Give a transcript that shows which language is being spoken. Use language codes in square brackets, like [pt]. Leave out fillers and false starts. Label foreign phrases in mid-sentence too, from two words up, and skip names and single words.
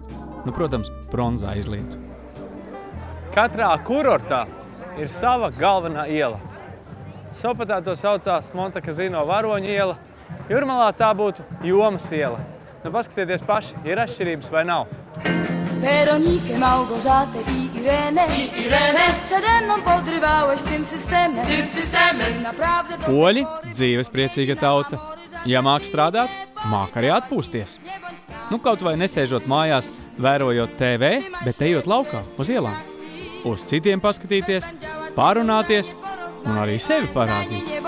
[lv] Nu, protams, bronzā izlietu. Katrā kurortā ir sava galvenā iela. Sopotā to saucās Montekazino Varoņu iela. Jūrmalā tā būtu Jomas iela. Nu, paskatieties paši, ir atšķirības vai nav? [pl] Weronike Małgorzaty i Irenę przede mną podrywałeś tym systemem. [lv] Poļi dzīves priecīga tauta. Ja māk strādāt, māk arī atpūsties. Nu, kaut vai nesēžot mājās, vērojot TV, bet ejot laukā uz ielām. Uz citiem paskatīties, pārunāties un arī sevi parādīt.